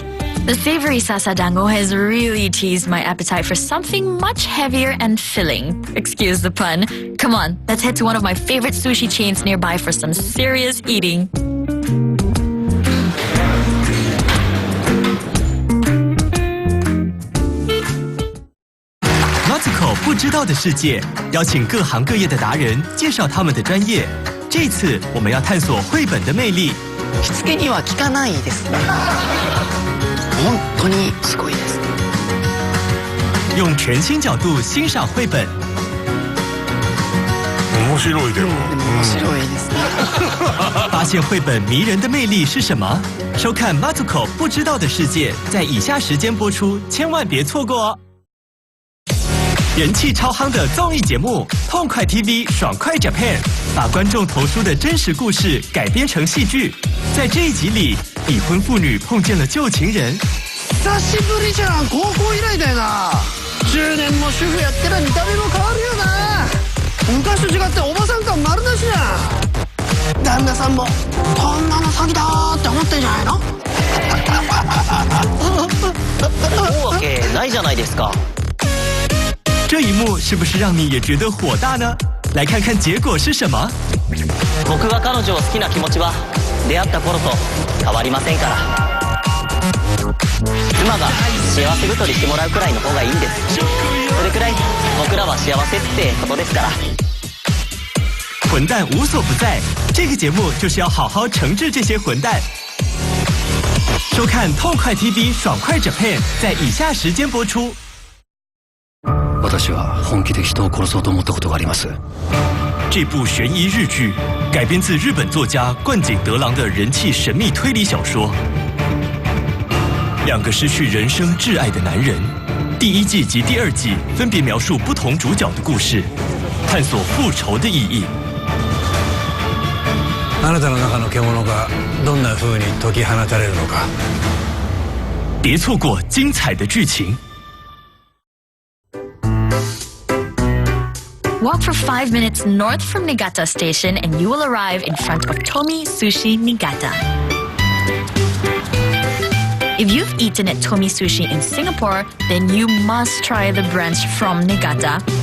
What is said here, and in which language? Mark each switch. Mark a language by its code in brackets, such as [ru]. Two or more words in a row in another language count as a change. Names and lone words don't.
[en] The savory Sasa Dango has really teased my appetite for something much heavier and filling. Excuse the pun. Come on, let's head to one of my favorite sushi chains nearby for some serious eating. [zh] Matsuko 不知道的世界，邀请各行各业的达人介绍他们的专业。这次我们要探索绘本的魅力。 [ja] しつけには効かないですね。本当にすごいです。 [zh] 用全新角度欣赏绘本。 [ja] 面白いでも。面白いですね。 [zh] 发现绘本迷人的魅力是什么？收看 Matsuko 不知道的世界，在以下时间播出，千万别错过哦。人气超夯的综艺节目《痛快 [en] TV 爽快 Japan》， [zh] 把观众投书的真实故事改编成戏剧。在这一集里，已婚妇女碰见了旧情人。 [ja] 久しぶりじゃん、高校以来だよな。10年も主婦やってら見た目も変わるよな。昔と違っておばさん感丸出しじゃん。旦那さんもこんなの詐欺だーって思ってんじゃないの？思うわけないじゃないですか。 [zh] 这一幕是不是让你也觉得火大呢？来看看结果是什么。 [ja] 僕が彼女を好きな気持ちは出会った頃と変わりませんから。妻が幸せ太りしてもらうくらいの方がいいんです。それくらい僕らは幸せってことですから。 [zh] 混蛋无所不在，这个节目就是要好好惩治这些混蛋。收看痛快 [en] TV 爽快 Japan [zh] 在以下时间播出。 [ja] 私は本気で人を殺そうと思ったことがあります。 [zh] 这部悬疑日剧改编自日本作家冠井德郎的人气神秘推理小说。两个失去人生挚愛的男人，第一季及第二季分别描述不同主角的故事，探索复仇的意义。 [ja] あなたの中の獣がどんな風に解き放たれるのか。 [zh] 别错过精彩的剧情。 [en] Walk for 5 minutes north from Niigata Station and you will arrive in front of Tomi Sushi Niigata. If you've eaten at Tomi Sushi in Singapore, then you must try the branch from Niigata.